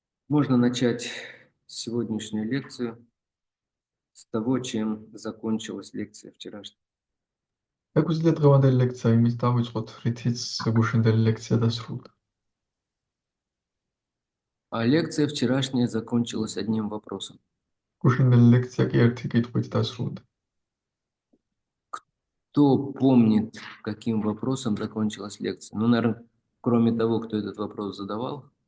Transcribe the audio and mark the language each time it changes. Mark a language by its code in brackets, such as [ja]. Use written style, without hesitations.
[ru] Можно начать сегодняшнюю лекцию с того, чем закончилась лекция вчерашняя. [ka] ეგვიძლია დღევანდელი ლექცია იმის დავიწყოთ, რითიც გუშინდელი ლექცია დასრულდა. [ru] А лекция вчерашняя закончилась одним вопросом. [ka] გუშინდელი ლექცია კი ერთი კითხვით დასრულდა. [ru] Кто помнит, каким вопросом закончилась лекция? Ну, наверное, кроме того, кто этот вопрос задавал.